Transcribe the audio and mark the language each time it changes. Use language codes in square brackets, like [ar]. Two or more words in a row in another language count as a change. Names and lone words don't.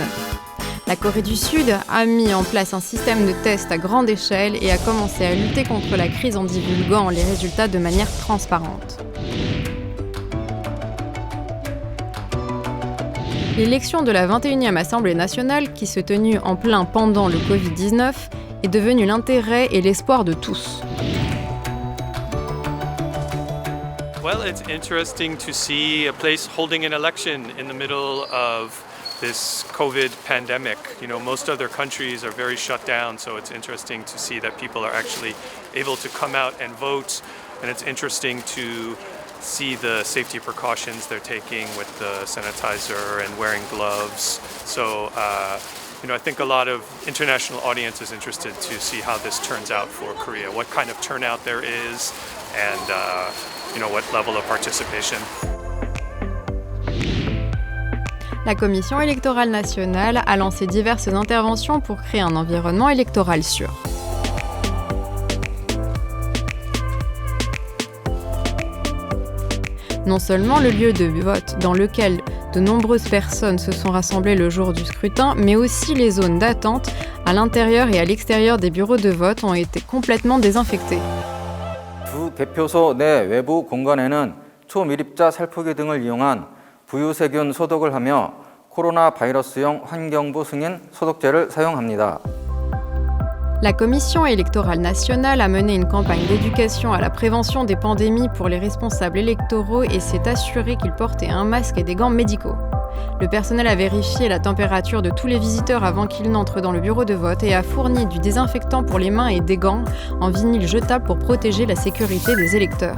[fr] La Corée du Sud a mis en place un système de tests à grande échelle et a commencé à lutter contre la crise en divulguant les résultats de manière transparente. L'élection de la 21e Assemblée nationale, qui se tenue en plein pendant le Covid-19, est devenue l'intérêt et l'espoir de tous. [en] Well, it's interesting to see a place holding an election in the middle of this COVID pandemic. You know, most other countries are very shut down, so it's interesting to see that people are actually able to come out and vote, and it's interesting to see the safety precautions they're taking with the sanitizer and wearing gloves. So, you know, I think a lot of international audience is interested to see how this turns out for Korea, what kind of turnout there is, and you know, what level of participation. [fr] La Commission électorale nationale a lancé diverses interventions pour créer un environnement électoral sûr. Non seulement le lieu de vote dans lequel de nombreuses personnes se sont rassemblées le jour du scrutin, mais aussi les zones d'attente à l'intérieur et à l'extérieur des bureaux de vote ont été complètement désinfectées. [ko] 두 개표소 내 외부 공간에는 초밀입자 살포기 등을 이용한 부유세균 소독을 하며 코로나 바이러스용 환경부 승인 소독제를 사용합니다. [fr] La Commission électorale nationale a mené une campagne d'éducation à la prévention des pandémies pour les responsables électoraux et s'est assuré qu'ils portaient un masque et des gants médicaux. Le personnel a vérifié la température de tous les visiteurs avant qu'ils n'entrent dans le bureau de vote et a fourni du désinfectant pour les mains et des gants en vinyle jetable pour protéger la sécurité des électeurs.